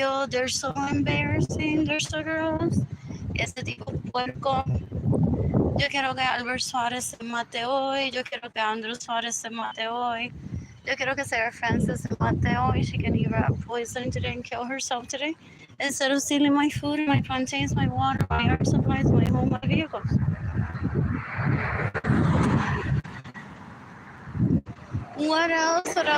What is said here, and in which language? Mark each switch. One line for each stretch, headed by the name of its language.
English: They're so embarrassing, they're so gross.
Spanish: Ese tipo puerco. Yo quiero que Albert Suárez se mate hoy. Yo quiero que Andrew Suárez se mate hoy. Yo quiero que Sarah Francis se mate hoy.
English: She can eat rat poison today and kill herself today. Instead of stealing my food, my plantains, my water, my air supplies, my home, my vehicles. What else?